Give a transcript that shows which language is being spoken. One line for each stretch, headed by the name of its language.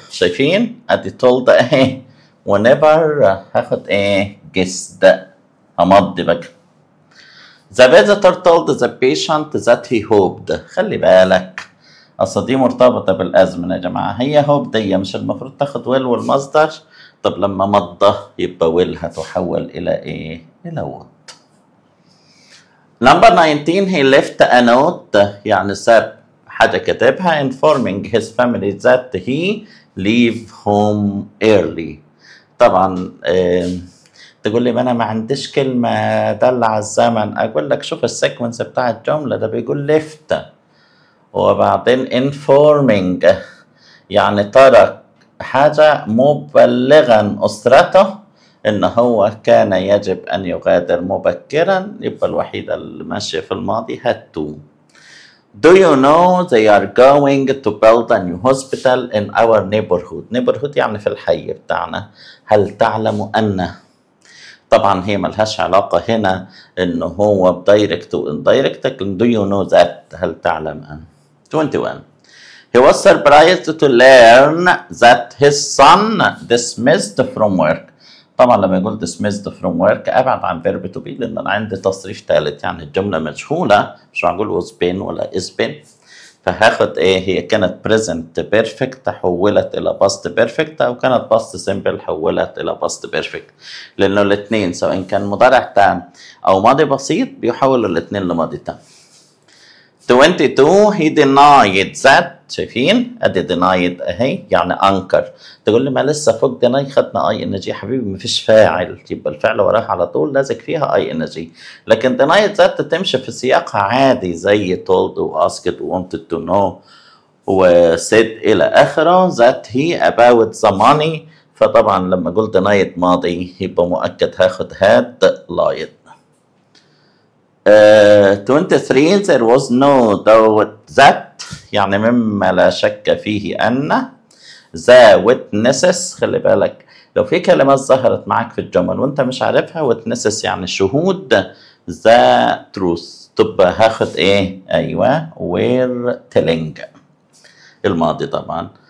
Arabic: شايفين؟ ادي told اهي، ونيفر هاخد ايه؟ guessed. همضي بقى.
English: The visitor told the patient that he hoped.
Arabic: خلي بالك اصل دي مرتبطة بالازمنة يا جماعة. هي hope دي مش المفروض تاخد will والمصدر؟ طب لما مضى يبقى will هتحول الى ايه؟ الى would.
English: Number 19 he left a note
Arabic: يعني ساب حاجة كتبها
English: informing his family that he leave home early.
Arabic: طبعا تقول لي ما انا ما عنديش كلمة دالة على الزمن، اقول لك شوف السيكونس بتاع الجملة ده بيقول left وبعدين informing يعني ترك حاجة مبلغا أسرته إن هو كان يجب أن يغادر مبكرا، يبقى الوحيدة اللي ماشية في الماضي had to.
English: Do you know they are going to build a new hospital in our neighborhood.
Arabic: neighborhood يعني في الحي بتاعنا. هل تعلم أن؟ طبعا هي ملهاش علاقة هنا إنه هو بدايركت واندايركت، لكن
English: do you know that
Arabic: هل تعلم أن.
English: 21 He was surprised to learn that his son dismissed from work.
Arabic: طبعا لما يقول dismissed from work ابعد عن verb to be لان انا عندي تصريف ثالث يعني الجمله مجهوله، مش هقول was been ولا is been، فهاخد ايه؟ هي كانت present perfect تحولت الى past perfect، او كانت past simple حولت الى past perfect، لانه الاثنين سواء كان مضارع تام او ماضي بسيط بيحولوا الاثنين لماضي تام. 22
English: he denied that.
Arabic: شايفين؟ ادي denied اهي يعني انكر. تقول لي ما لسه فوق deny خدنا اي ان جي. حبيبي مفيش فاعل، يبقى الفعل وراها على طول لازق فيها اي ان جي. لكن denied ذات تمشي في سياقها عادي زي told و asked و wanted to know و said الى اخره.
English: that he about the money.
Arabic: فطبعا لما قلت denied ماضي يبقى مؤكد هاخد
English: had lied. 23 there was no doubt that
Arabic: يعني مما لا شك فيه أن
English: the witnesses.
Arabic: خلي بالك لو في كلمات ظهرت معك في الجمل وانت مش عارفها witnesses يعني شهود
English: the truth
Arabic: تبقى هاخد ايه؟ ايوه
English: were telling
Arabic: الماضي طبعا.